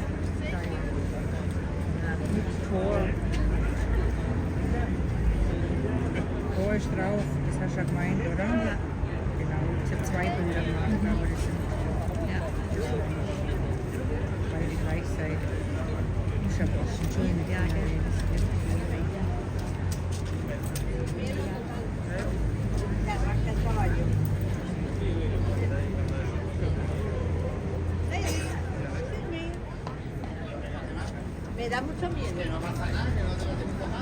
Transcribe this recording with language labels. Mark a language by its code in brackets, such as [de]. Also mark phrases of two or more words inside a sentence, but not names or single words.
[de] Mit Tor. Tor ist drauf, das hast du ja gemeint, oder? Ja. Genau, ich habe zwei Bilder gemacht, aber das sind beide gleichzeitig. Ich habe auch schon schön mit [es] Me da mucho miedo. No pasa nada, que no te lo tengo mal.